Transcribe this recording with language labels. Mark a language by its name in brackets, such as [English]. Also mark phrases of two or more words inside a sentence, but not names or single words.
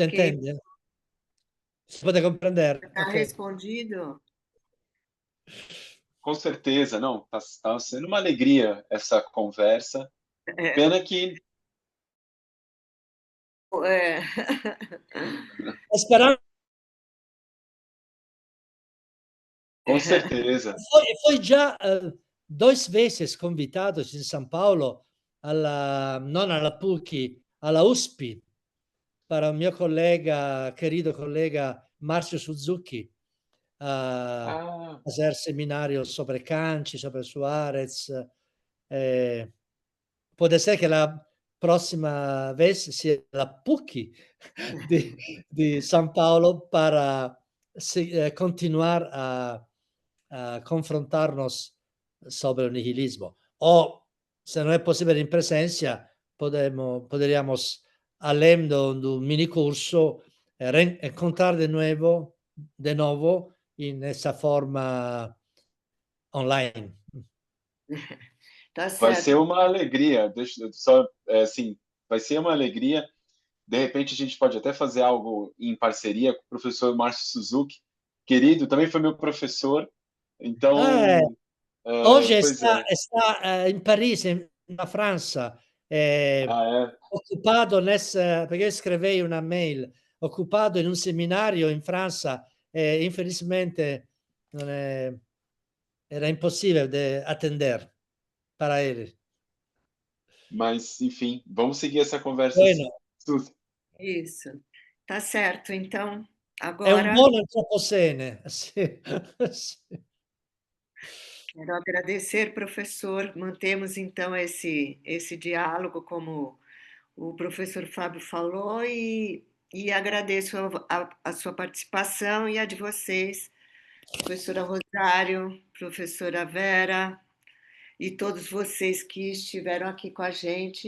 [Portuguese] Ok, entende? Si pode compreender? está Ok. respondido? Com certeza, não. Tá sendo uma alegria essa conversa. Pena que [Italian] Sperando [Portuguese] com certeza. [Italian] foi già 2 [Portuguese] vezes convitados [Italian] in San Paolo non alla PUC, alla USP, [Portuguese] para o [Italian] mio collega, [Spanish] querido colega Marcio Suzuki, a hacer seminarios sobre Canci, sobre Suárez. [Italian] Può ser che la prossima vez sia la PUC di San Paolo [Spanish] para continuar a confrontarnos sobre el nihilismo. [Italian] O, se non è possibile in presenza, [Spanish] podríamos, [Portuguese] além do mini curso, encontrar de novo in essa forma online. Tá Vai certo. ser uma alegria. Deixa eu só, assim, vai ser uma alegria. De repente, a gente pode até fazer algo em parceria com o professor Márcio Suzuki, querido, também foi meu professor. Então, [Italian] Oggi [Portuguese] pois [Italian] sta in Parigi, na Francia, occupato perché io scrivei una mail, occupato in un seminario in Francia [Portuguese] e infelizmente era impossível atender para ele. Mas, enfim, vamos seguir essa conversa Bueno, assim. Suzy. Isso. Tá certo. Então, [Italian] è un [Portuguese] agora [Italian] buon antropocene. Sì, sì. [Portuguese] quero agradecer, professor. Mantemos então esse diálogo, como o professor Fábio falou, e agradeço a sua participação e a de vocês, professora Rosário, professora Vera e todos vocês que estiveram aqui com a gente.